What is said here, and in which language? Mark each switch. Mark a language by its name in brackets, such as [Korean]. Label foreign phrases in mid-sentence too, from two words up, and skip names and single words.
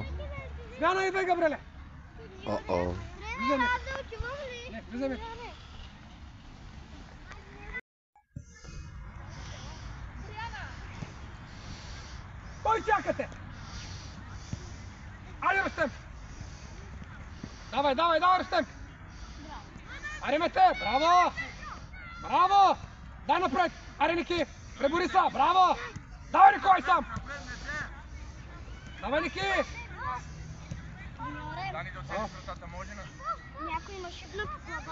[Bulgarian] Смяна идвай, Габреле. о. Влизаме. Не, влизаме. Кой чакате? Айде, Рустем. Давай, давай, давай, Рустем. Аре, мете, браво. Браво. Дай напред. Аре, Ники. Пребори са, браво. Давай, Николай сам. Давай, Ники. Дани, да отседиш вратата, може на... Някой има шипна по главата.